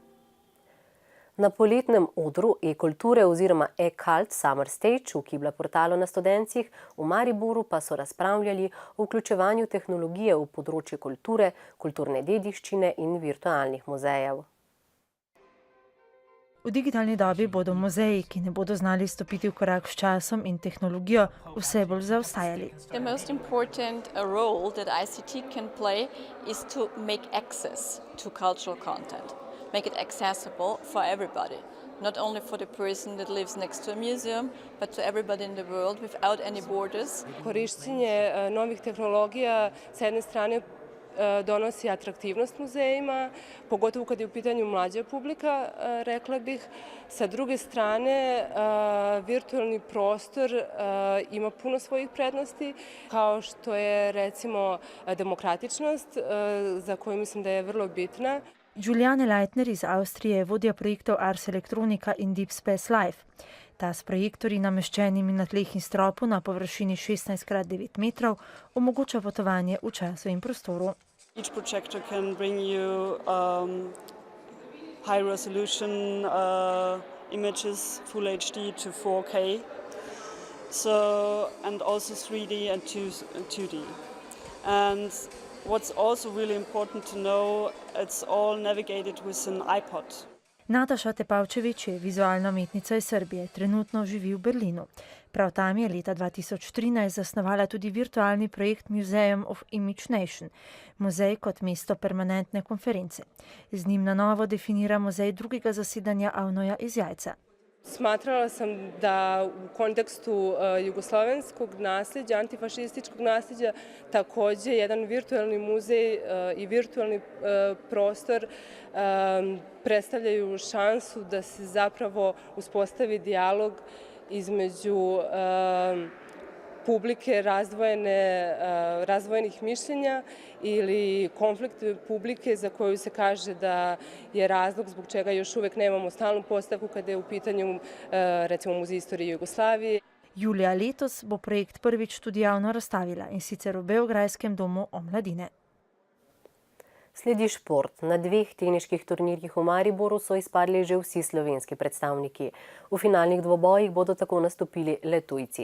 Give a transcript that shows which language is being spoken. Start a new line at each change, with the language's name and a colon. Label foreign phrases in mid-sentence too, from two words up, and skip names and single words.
Slovenian: Na poletnem odru e-kulture oziroma e-cult Summer Stage v Kibla portalu na Studencih v Mariboru pa so razpravljali o vključevanju tehnologije v področje kulture, kulturne dediščine in virtualnih muzejev. V digitalni dobi bodo muzeji, ki ne bodo znali stopiti v korak s časom in tehnologijo, vse bolj zaostajali.
English: The most important role that ICT can play is to make access to cultural content. make it accessible for everybody. Not only for the person that lives next to a museum, but to everybody in the world without any borders.
Croatian: Korištenje novih tehnologija s jedne strane donosi atraktivnost muzejima, pogotovo kad je u pitanju mlađa publika, rekla bih. Sa druge strane, virtualni prostor ima puno svojih prednosti, kao što je recimo demokratičnost, za koju mislim da je vrlo bitna.
Slovenian: Juliane Leitner iz Avstrije je vodja projektov Ars Electronica in Deep Space Life. Ta s projektorji nameščenimi na tleh in stropu na površini 16x9 metrov omogoča potovanje v času in prostoru.
English: Each projector can bring you high resolution images, full HD to 4K, and also 3D and 2D. And what's also really important to know, it's all navigated with an iPod.
Slovenian: Nataša Tepavčević je vizualna umetnica iz Srbije, trenutno živi v Berlinu. Prav tam je leta 2013 zasnovala tudi virtualni projekt Museum of Image Nation, muzej kot mesto permanentne konference. Z njim na novo definira muzej drugega zasedanja Avnoja iz Jajca.
Serbian: Smatrala sam da u kontekstu jugoslovenskog nasljeđa, antifašističkog nasljeđa, takođe jedan virtualni muzej i virtualni prostor predstavljaju šansu da se zapravo uspostavi dijalog između publike razdvojenih mišljenja ili konflikt publike za koju se kaže da je razlog zbog čega još uvek nemamo stalnu postavku kada je u pitanju recimo Muzej istorije Jugoslavije.
Slovenian: Julija letos bo projekt prvič tudi javno razstavila, in sicer v Beograjskem domu omladine. Sledi šport. Na 2 teniških turnirjih v Mariboru so izpadli že vsi slovenski predstavniki. V finalnih dvobojih bodo tako nastopili le tujci.